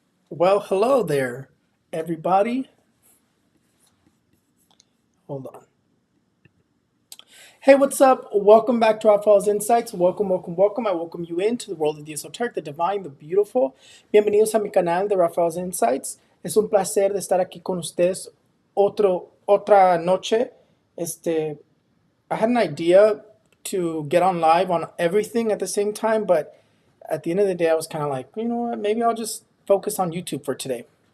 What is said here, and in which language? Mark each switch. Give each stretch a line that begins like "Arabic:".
English: Well, hello there, everybody. Hold on. Hey, what's up? Welcome back to Raphaelsinsights. Welcome, welcome, welcome. I welcome you into the world of the esoteric, the divine, the beautiful.
Spanish: Bienvenidos a mi canal de Raphaelsinsights. Es un placer de estar aquí con ustedes otra noche.
English: I had an idea to get on live on everything at the same time, but at the end of the day, I was kind of like, you know what? Maybe I'll just focus on YouTube for today.